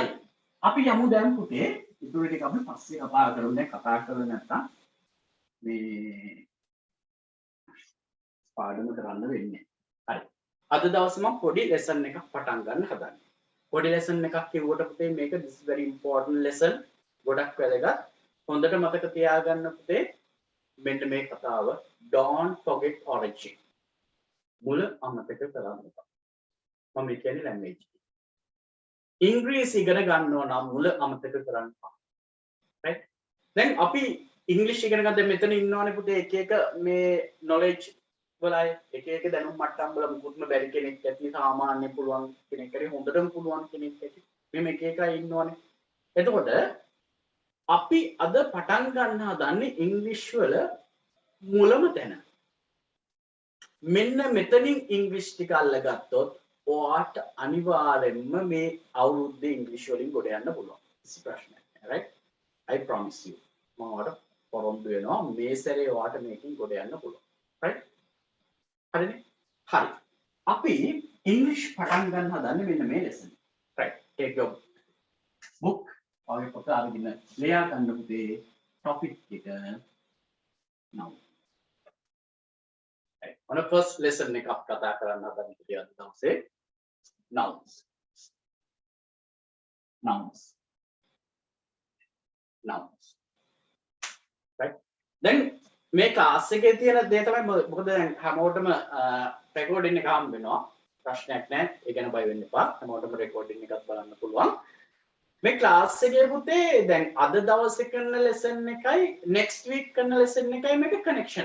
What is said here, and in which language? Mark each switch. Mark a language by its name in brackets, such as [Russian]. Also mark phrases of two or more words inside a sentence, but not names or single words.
[Sinhala] අපි යමු දැන් පුතේ ඉතුරු ටික අපි පස්සේ කතා කරමු. දැන් කතා කරලා නැත්තම් මේ පාඩම කරන්න වෙන්නේ. හරි. අද දවසේ මම පොඩි ලෙසන් එකක් පටන් ගන්න හදන්නේ. පොඩි ලෙසන් එකක් කිව්වට පුතේ මේක [English] this is very important lesson. [Sinhala] ගොඩක් වැදගත්. හොඳට මතක තියාගන්න පුතේ මෙන්න මේ කතාව [English] don't forget origin. [Sinhala] මුල අමතක කරන්න එපා. මම කියන්නේ language. ඉංග්‍රීසි ඉගෙන ගන්නවා නම් මුල අමතක කරන්න එපා. right? දැන් අපි ඉංග්‍රීසි ඉගෙන ගන්න දැන් මෙතන ඉන්නවනේ පුතේ එක එක මේ knowledge වලයි එක එක දැනුම් මට්ටම් වල මුකුත්ම බැරි කෙනෙක් ඇති සාමාන්‍ය පුළුවන් කෙනෙක් හරි හොඳටම පුළුවන් කෙනෙක් ඇති මේ එක එක ඉන්නවනේ. එතකොට අපි අද පටන් ගන්න හදන්නේ ඉංග්‍රීසි වල මුලම තැන. මෙන්න මෙතනින් ඉංග්‍රීසි ටික අල්ලගත්තොත් ඔයාට අනිවාර්යෙන්ම මේ අවුරුද්දේ ඉංග්‍රීසි වලින් ගොඩ යන්න පුළුවන්. කිසි ප්‍රශ්නයක් නැහැ. [English] right? I promise you. [Sinhala] මම ඔයාලට පොරොන්දු වෙනවා මේ සැරේ ඔයාට මේකෙන් ගොඩ යන්න පුළුවන්. right? හරිනේ? හරි. අපි ඉංග්‍රීසි පටන් ගන්න හදන්නේ මෙන්න මේ [English] lesson. right? take your book [Sinhala] ඔයාගේ පොත අරගෙන ලියා ගන්න පුතේ topic එක now. [English] right. on a first lesson [Sinhala] එකක් කතා කරන්න හදන්නේ පුතේ අද දවසේ nouns. nouns. nouns. right? then මේ ක්ලාස් එකේ තියෙන දේ තමයි මොකද දැන් හැමෝටම රෙකෝඩින් එක හම්බ වෙනවා ප්‍රශ්නයක් නැහැ ඒ ගැන බය වෙන්න එපා හැමෝටම රෙකෝඩින් එකක් බලන්න පුළුවන් මේ ක්ලාස් එකේ පුතේ දැන් අද දවසේ කරන ලෙසන් එකයි [English] next week [Sinhala] කරන ලෙසන් එකයි මේක කනෙක්ෂන්